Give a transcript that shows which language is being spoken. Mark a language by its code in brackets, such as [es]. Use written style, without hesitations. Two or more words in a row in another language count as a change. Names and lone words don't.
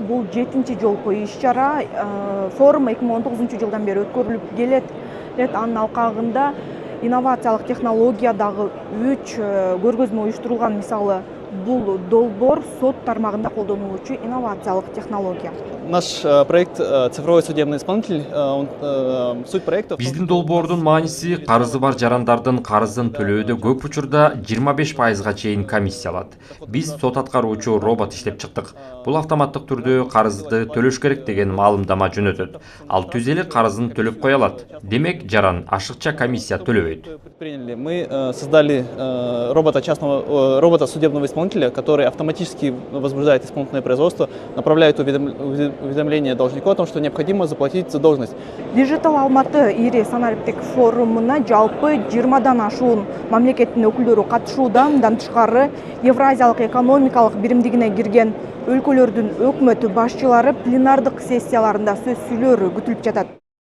[ky] Бул 7-чи жолку иш-чара. Форум 2019 жылдан бери өткөрүлүп келет. Анын алкагында инновациялык технологиядагы 3 көргөзмө уюштурулган. Мисалы, бул долбоор сот тармагында колдонулуучу инновациялык технология. [ru] Наш проект «Цифровой судебный исполнитель», суть проекта... [ky] Биздин долбоордун мааниси карызы бар жарандардын карызын төлөөдө көп учурда 25%га чейин комиссия алат. Биз сот аткаруучу робот иштеп чыктык. Бул автоматтык түрдө карызды төлөш керек деген маалымдама жөнөтөт. Ал түз эле карызын төлөп кое алат. Демек, жаран ашыкча комиссия төлөбөйт. [ru] Мы создали робота судебного исполнителя, который автоматически возбуждает исполнительное производство, направляет уведомление должнику о том, что необходимо заплатить задолженность. [ky] Digital Алматы ири санариптик форумуна жалпы 20дан ашуун мамлекеттин өкүлдөрү катышууда. Мындан тышкары Евразиялык экономикалык биримдигине кирген өлкөлөрдүн өкмөт башчылары пленардык сессияларында сөз сүйлөөрү күтүлүп жатат.